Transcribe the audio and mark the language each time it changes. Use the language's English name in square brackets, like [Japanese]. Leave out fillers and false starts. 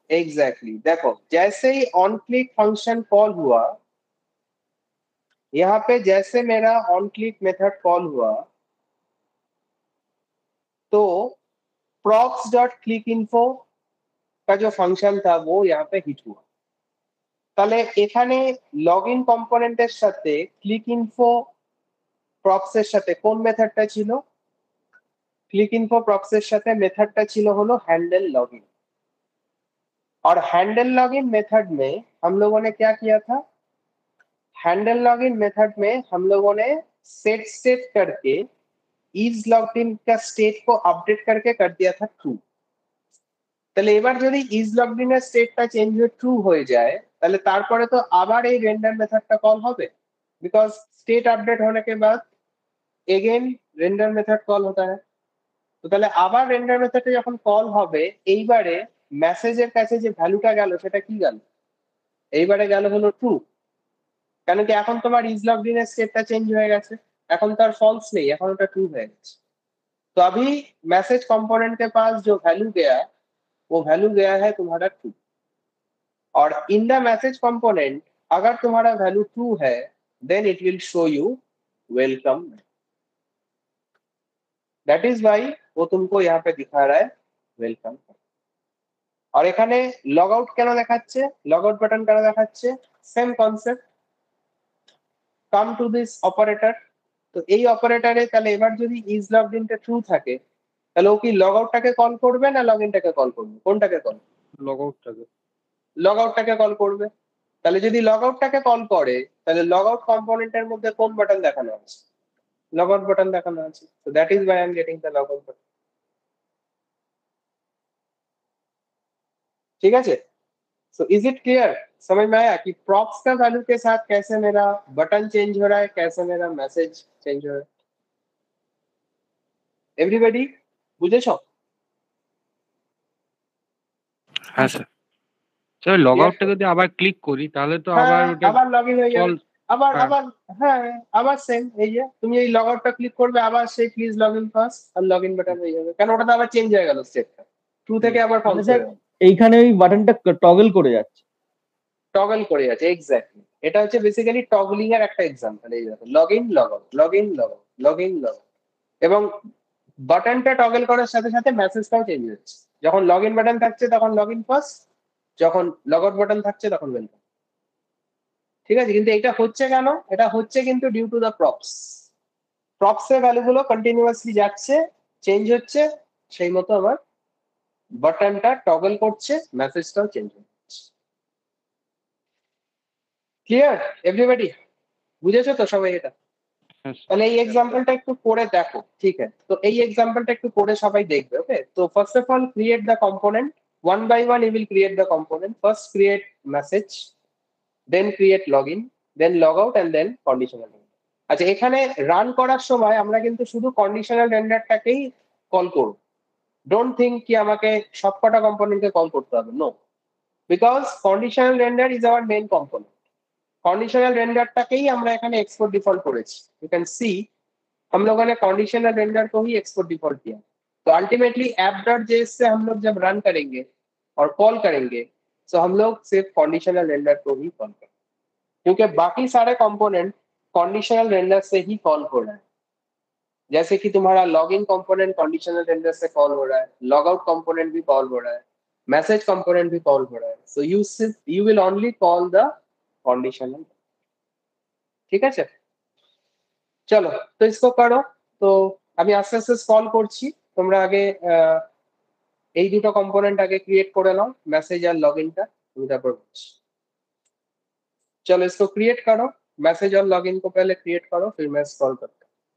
[Hindi] Exactly देखो जैसे ही on click function call हुआ, यहाँ पे जैसे मेरा ऑन क्लिक मेथड कॉल हुआ, तो props डॉट क्लिक इन्फो का जो फंक्शन था वो यहाँ पे हिट हुआ। [Bangla] তাহলে এখানে লগইন কম্পোনেন্টের সাথে ক্লিক ইনফো প্রপস এর সাথে কোন মেথডটা ছিল? ক্লিক ইনফো প্রপস এর সাথে মেথডটা ছিল হলো হ্যান্ডেল লগইন। [Hindi] और हैंडल लॉगिन मेथड में हम लोगों ने क्या किया था, हैंडल लॉगिन मेथड में हम लोगों ने सेट स्टेट करके ইজ লগড ইন का स्टेट को अपडेट करके कर दिया था ट्रू। [Bangla] তাহলে এবার যদি ইজ লগড ইন এর স্টেটটা চেঞ্জ হয়ে ট্রু হয়ে যায় তাহলে তারপরে তো আবার এই রেন্ডার মেথডটা কল হবে, [Hindi] बिकॉज स्टेट अपडेट होने के बाद [Bangla] এগেন রেন্ডার মেথড কল [Hindi] होता है। [Bangla] তো তাহলে আবার রেন্ডার মেথডে যখন কল হবে এইবারে মেসেজের কাছে যে ভ্যালুটা গেল সেটা কি গেল, এইবারে গেল হলো ট্রু, কেন কি এখন তোমার ইজ লগড इन এর স্টেটটা চেঞ্জ হয়ে গেছে, এখন তার ফলস নেই, এখন ওটা ট্রু হয়ে গেছে। [Hindi] तो अभी मैसेज कंपोनेंट के पास जो वैल्यू गया वो वैल्यू गया है तुम्हारा ट्रू, और [English] in the message component [Hindi] अगर तुम्हारा वैल्यू ट्रू है [English] then it will show you welcome, that is why [Hindi] वो तुमको यहाँ पे दिखा रहा है वेलकम। और [Bangla] এখানে লগ আউট কেন দেখাচ্ছে, লগ আউট বাটন কেন দেখাচ্ছে, same concept, [English] Come to this operator. [Bangla] তো এই অপারেটরে তাহলে এবার যদি ইজ লগড ইনটা ট্রু থাকে তাহলে ও কি লগ আউটটাকে কল করবে না লগ ইনটাকে কল করবে, কোনটাকে কল, লগ আউটটাকে, লগ আউটটাকে কল করবে। তাহলে যদি লগ আউটটাকে কল করে তাহলে লগ আউট কম্পোনেন্টের মধ্যে কোন বাটন দেখানো আছে, লগ আউট বাটন দেখানো আছে। [English] So that is why I am getting the log out button. [Hindi] ठीक है, [English] so is it clear, [Hindi] समझ में आया कि प्रॉप्स का वैल्यू के साथ कैसे मेरा बटन चेंज हो रहा है, कैसे मेरा मैसेज चेंज हो रहा है, एवरीबॉडी [Bangla] বুঝেছো? হ্যাঁ স্যার। স্যার লগ আউটটা যদি আবার ক্লিক করি তাহলে তো আবার হ্যাঁ ওটা আবার লগ ইন হয়ে যাবে, কল, আবার হ্যাঁ। আবার হ্যাঁ আবার সেম, এই যে তুমি এই লগ আউটটা ক্লিক করবে আবার সেই please log in first আর log in button হয়ে যাবে, কারণ ওটা তো আবার চেঞ্জ হয়ে গেল স্টেটটা, ট্রু থেকে আবার ফলস হয়ে গেল, এইখানে ওই বাটনটা টগল করে যাচ্ছে। টগল করে যাচ্ছে, এক্স্যাক্টলি। এটা হচ্ছে বেসিক্যালি টগলিং এর একটা এক্সাম্পল। এই দেখো log in log out, log in log out, log in log out, এবং বাটনটা টগল করার সাথে সাথে মেসেজটাও চেঞ্জ হচ্ছে। যখন লগ ইন বাটন থাকছে তখন লগ ইন ফার্স্ট, যখন লগ আউট বাটন থাকছে তখন ওয়েলকাম। ঠিক আছে, কিন্তু এটা হচ্ছে কেন, এটা হচ্ছে কিন্তু due to the props, props এর ভ্যালু গুলো কন্টিনিউয়াসলি যাচ্ছে, চেঞ্জ হচ্ছে, সেই মতো আমার বাটনটা টগল করছে, মেসেজটাও চেঞ্জ হচ্ছে। [English] clear everybody, [Bangla] বুঝেছো তো সবাই এটা? তাহলে এই এক্সাম্পলটা একটু করে দেখো, ঠিক আছে? তো এই এক্সাম্পলটা একটু করে সবাই দেখবে, ওকে? [English] তো first of all create the component, one by one you will create the component. First create message, then create login, then logout and then conditional render। [Bangla] আচ্ছা, এখানে রান করার সময় আমরা কিন্তু শুধু কন্ডিশনাল রেন্ডারটাকেই কল করব, [English] don't think [Bangla] কি আমাকে সবকটা কম্পোনেন্টকে কল করতে হবে, [English] No, because conditional render is our main component. [Hindi] Conditional रेंडरটাকেই [Bangla] আমরা এখানে [Hindi] एक्सपोर्ट डिफॉल्ट [Bangla] করেছি, [English] you can see [Hindi] हम लोगों ने कंडीशनल रेंडर को ही एक्सपोर्ट डिफॉल्ट किया। तो अल्टीमेटली app.js से हम लोग जब रन करेंगे और कॉल करेंगे तो हम लोग सिर्फ कंडीशनल रेंडर को ही कॉल करेंगे, क्योंकि बाकी सारे कंपोनेंट कंडीशनल रेंडर से ही कॉल हो रहा है। जैसे कि तुम्हारा लॉगिन कंपोनेंट कंडीशनल रेंडर से कॉल हो रहा है, लॉग आउट कंपोनेंट भी कॉल हो रहा है, मैसेज कंपोनेंट भी कॉल हो रहा है। [English] so you will only call the conditional, [Bangla] ঠিক আছে? চলো তো [Hindi] इसको [Bangla] করো। তো আমি আস্তে আস্তে কল করছি, তোমরা আগে এই দুটো কম্পোনেন্ট আগে ক্রিয়েট করে নাও, মেসেজ আর লগইনটা, তুমি তারপর বলছি। [Hindi] चलो इसको क्रिएट करो, मैसेज और लॉगिन को पहले क्रिएट करो, फिर मैं स्क्रॉल करता हूँ।